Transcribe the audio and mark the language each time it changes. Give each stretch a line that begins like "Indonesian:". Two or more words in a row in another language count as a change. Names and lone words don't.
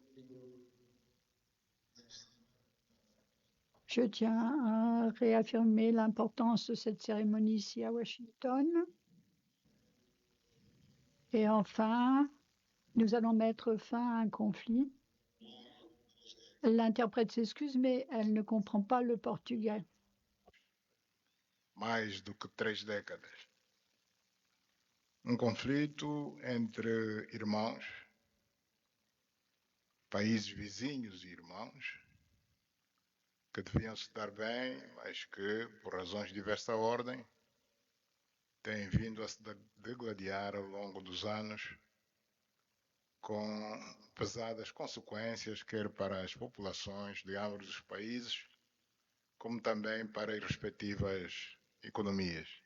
French: je tiens à réaffirmer l'importance de cette cérémonie ici à Washington. Et enfin, nous allons mettre fin à un conflit. L'interprète s'excuse, mais elle ne comprend pas le portugais.
Portuguese: Mais do que 3 décadas. Conflito entre irmãos, países vizinhos e irmãos, que deviam se dar bem, mas que, por razões de diversa ordem, têm vindo a se degladiar ao longo dos anos, com pesadas consequências, quer para as populações de ambos os países, como também para as respectivas economias.